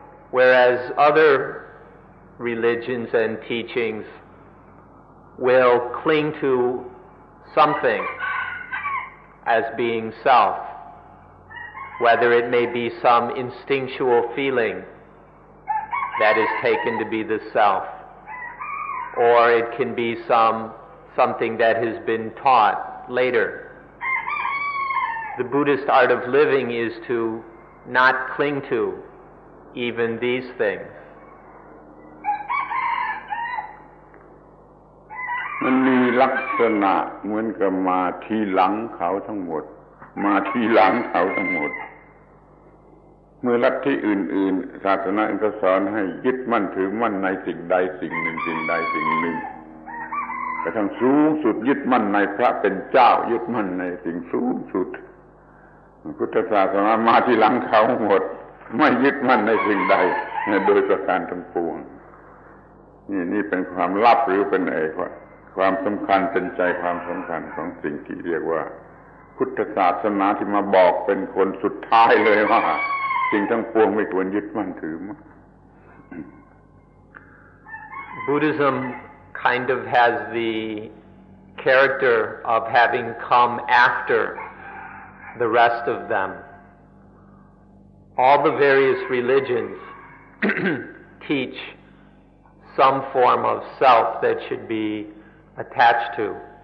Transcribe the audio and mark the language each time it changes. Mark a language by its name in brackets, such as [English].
[English] Whereas other religions and teachings will cling to something as being self, whether it may be some instinctual feeling that is taken to be the self, or it can be something that has been taught later. The Buddhist art of living is to not cling to even these things. [Thai] มันมีลักษณะเหมือนกับมาทีหลังเขาทั้งหมดมาทีหลังเขาทั้งหมดเมื่อลัทธิอื่นๆศาสนาอื่นก็สอนให้ยึดมั่นถือมั่นในสิ่งใดสิ่งหนึ่งสิ่งใดสิ่งหนึ่งกระทั่งสูงสุดยึดมั่นในพระเป็นเจ้ายึดมั่นในสิ่งสูงสุดพุทธศาสนามาทีหลังเขาหมดไม่ยึดมั่นในสิ่งใดโดยประการทั้งปวง นี่เป็นความลับหรือเป็นความสำคัญเป็นใจความสำคัญของสิ่งที่เรียกว่าพุทธศาสนาที่มาบอกเป็นคนสุดท้ายเลยว่าสิ่งทั้งปวงไม่ควรยึดมั่นถือมั่น [English] Buddhism kind of has the character of having come after the rest of them. All the various religions teach some form of self that should be attached to.